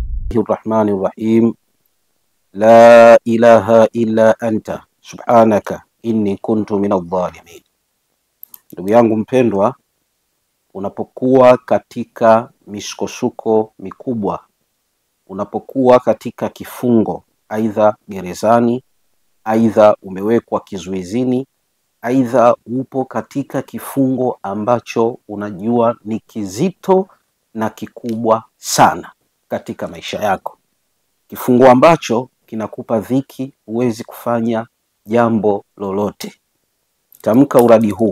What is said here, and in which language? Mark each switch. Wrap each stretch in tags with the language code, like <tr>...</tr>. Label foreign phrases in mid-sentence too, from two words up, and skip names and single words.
<ar>الرحمن الرحيم لا إله إلا أنت سبحانك إني كنت من الظالمين.</ar> <sw>Ndugu yangu mpendwa, unapokuwa katika misukosuko mikubwa, unapokuwa katika kifungo, aidha gerezani, aidha umewekwa kizuizini, aidha upo katika kifungo ambacho unajua ni kizito na kikubwa sana katika maisha yako, kifungo ambacho kinakupa dhiki, huwezi kufanya jambo lolote, tamka uradi huu.</sw>